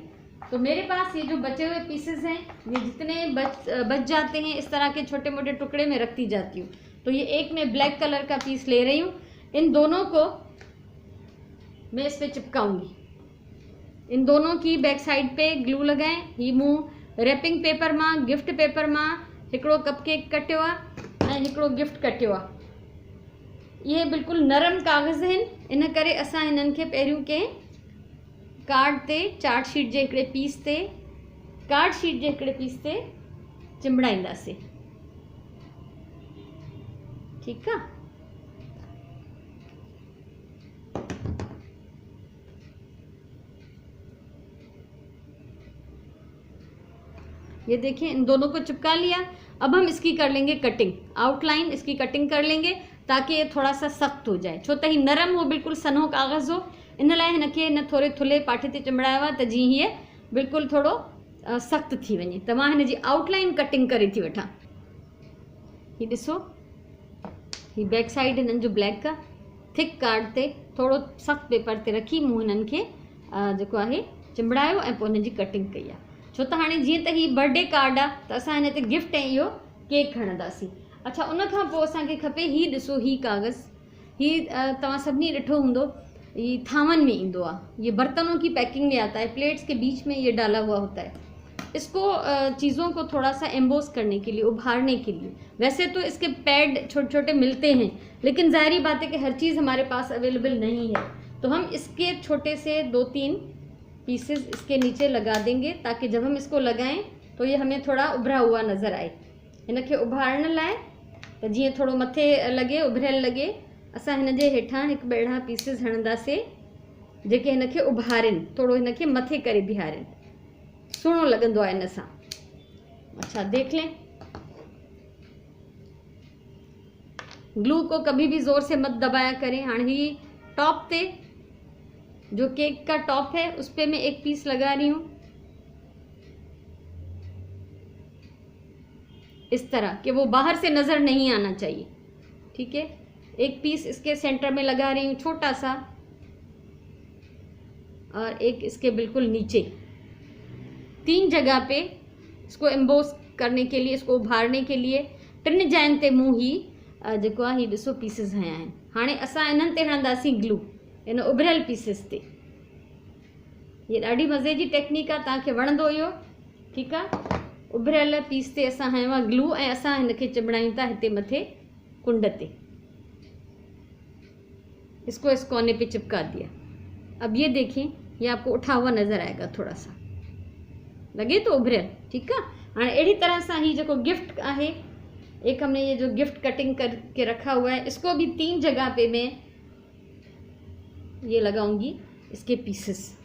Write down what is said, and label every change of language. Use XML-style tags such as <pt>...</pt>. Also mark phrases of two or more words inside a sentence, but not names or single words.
<hi>तो मेरे पास ये जो बचे हुए पीसेस हैं, ये जितने बच जाते हैं इस तरह के छोटे मोटे टुकड़े में रखती जाती हूँ। तो ये एक मैं ब्लैक कलर का पीस ले रही हूँ, इन दोनों को मैं इस पर चिपकाऊँगी। इन दोनों की</hi> <en>back side</en> <hi>पे ग्लू लगाएं।</hi> <sd>ही मूं</sd> <en>wrapping paper</en> <sd>मां,</sd> <en>gift paper</en> <sd>मां हिकिड़ो कपकेक कटियो आहे ऐं हिकिड़ो गिफ्ट कटियो आहे। ये बिल्कुल नरम कागज़ आहिनि, इन करे असां हिननि खे पहिरियों कंहिं कार्ड ते,</sd> <en>chart sheet</en> <sd>जे हिकिड़े पीस ते,</sd> <en>card sheet</en> <sd>जे हिकिड़े पीस ते चिंबड़ाईंदासीं। ठीकु आहे,</sd> <hi>ये देखिए इन दोनों को चिपका लिया। अब हम इसकी कर लेंगे कटिंग, आउटलाइन इसकी कटिंग कर लेंगे ताकि ये थोड़ा सा सख्त हो जाए।</hi> <sd>छो त ही नरम हो, बिल्कुल सनो कागज़ हो, इन लाइ हिनखे हिन थोरे थुल्हे पाठे ते चिंबड़ायो आहे त जीअं हीअ बिल्कुल थोड़ो सख्त थी वञे। त मां हिन जी</sd> <en>outline cutting</en> <sd>करे थी वठां। ही ॾिसो, ही</sd> <en>back side</en> <sd>हिननि जो ब्लैक आहे,</sd> <en>thick card</en> <sd>ते थोड़ो सख्त पेपर ते रखी मूं हिननि खे जेको आहे चिंबड़ायो ऐं पोइ हिन जी कटिंग कई आहे। छो त हाणे जीअं त हीअ</sd> <en>birthday card</en> <sd>आहे त असां हिन ते गिफ्ट ऐं इहो केक खणंदासीं। अच्छा, उन खां पोइ असांखे खपे हीअ ॾिसो, हीअ कागज़, हीअ तव्हां सभिनी ॾिठो हूंदो, ये थावन में इंदो आहे,</sd> <hi>ये बर्तनों की पैकिंग में आता है, प्लेट्स के बीच में ये डाला हुआ होता है। इसको चीज़ों को थोड़ा सा एम्बोस करने के लिए, उभारने के लिए, वैसे तो इसके पैड छोटे छोटे मिलते हैं, लेकिन ज़ाहिरी बात है कि हर चीज़ हमारे पास अवेलेबल नहीं है। तो हम इसके छोटे से 2-3 पीसेस इसके नीचे लगा देंगे ताकि जब हम इसको लगाएं तो ये हमें थोड़ा उभरा हुआ नज़र आए।</hi> <sd>इनके उभारण लाइ त जीअं थोड़ो मथे लगे, उभरियल लगे, असां हिन जे हेठां हिकु ॿेड़ा पीसेस हणंदासीं जेके हिनखे उभारनि, थोड़ो हिनखे मथे करे बीहारनि, सुहिणो लॻंदो आहे इन सां।</sd> <hi>अच्छा, देख लें, ग्लू को कभी भी ज़ोर से मत दबाया करें। हाँ, ही टॉप पे जो केक का टॉप है उस पे मैं एक पीस लगा रही हूँ इस तरह कि वो बाहर से नज़र नहीं आना चाहिए। ठीक है, एक पीस इसके सेंटर में लगा रही हूँ छोटा सा, और एक इसके बिल्कुल नीचे। 3 जगह पे इसको एम्बोस करने के लिए, इसको उभारने के लिए</hi> <sd>3 जाइन ते मूं ही जेको आहे ही ॾिसो पीसिस हया आहिनि। हाणे असां इन्हनि ते हणंदासीं ग्लू, इन उभरियल पीसिस ते। ये ॾाढी मज़े जी टेक्निक आहे, तव्हांखे वणंदो इहो। ठीकु आहे, उभरियल पीस ते असां हयो आहे ग्लू ऐं असां हिनखे चिंबड़ायूं था हिते मथे कुंड ते।</sd> <hi>इसको इस कोने पे चिपका दिया। अब ये देखें, ये आपको उठा हुआ नज़र आएगा, थोड़ा सा लगे तो उभरियल।</hi> <sd>ठीकु आहे, हाणे अहिड़ी तरह सां ही जेको गिफ्ट आहे</sd> <hi>एक हमने ये जो</hi> <en>gift cutting</en> <hi>करके रखा हुआ है, इसको भी 3 जगह पे मैं ये लगाऊंगी इसके पीसेस।</hi>